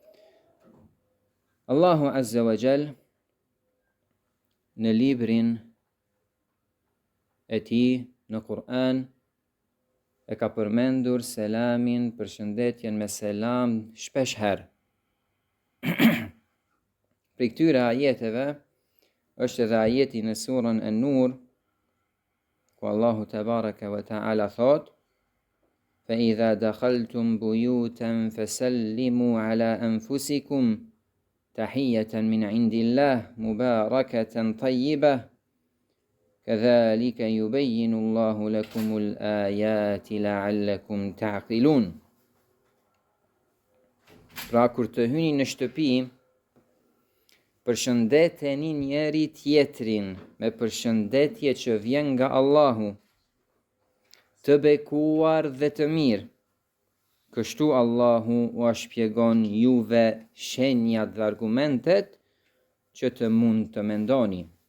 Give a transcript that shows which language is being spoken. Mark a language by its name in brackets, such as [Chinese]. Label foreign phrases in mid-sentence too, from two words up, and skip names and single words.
[Albanian] Allahu [Arabic] عز وجل [Albanian] në librin e tij në Kur'an e ka përmendur selamin, përshëndetjen me selam shpesh herë. Për këtyre ajeteve është edhe ajeti në surën An-Nur ku Allahu [Arabic] تبارك وتعالى thot: "فإذا دخلتم بيوتا فسلموا على أنفسكم تحية من عند الله مباركة طيبة كذلك يبين الله لكم الآيات لعلكم تعقلون." [Albanian] Pra kur të hyni në shtëpi, përshëndeteni njëri tjetrin me përshëndetje që vjen nga Allahu, të bekuar dhe të mirë. Kështu Allahu u shpjegon juve shenjat dhe argumentet që të mund të mendoni.